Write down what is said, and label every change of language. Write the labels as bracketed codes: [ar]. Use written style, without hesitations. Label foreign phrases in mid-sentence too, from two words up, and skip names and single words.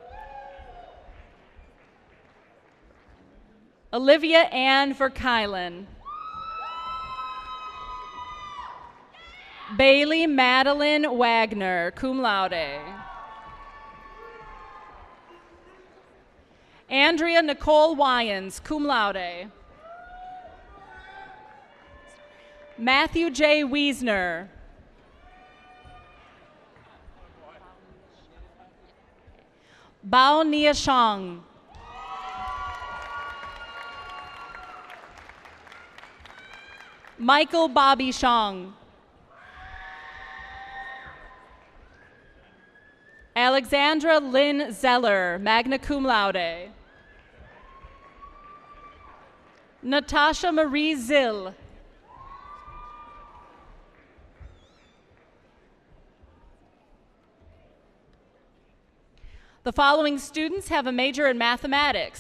[en] Olivia Ann Verkylen. Bailey Madeline Wagner, [la] cum laude. [en] Andrea Nicole Wyans, [la] cum laude. [en] Matthew J. Wiesner. Bao Nia Shang. Michael Bobby Shang. Alexandra Lynn Zeller, [la] magna cum laude. [en] Natasha Marie Zill. The following students have a major in mathematics.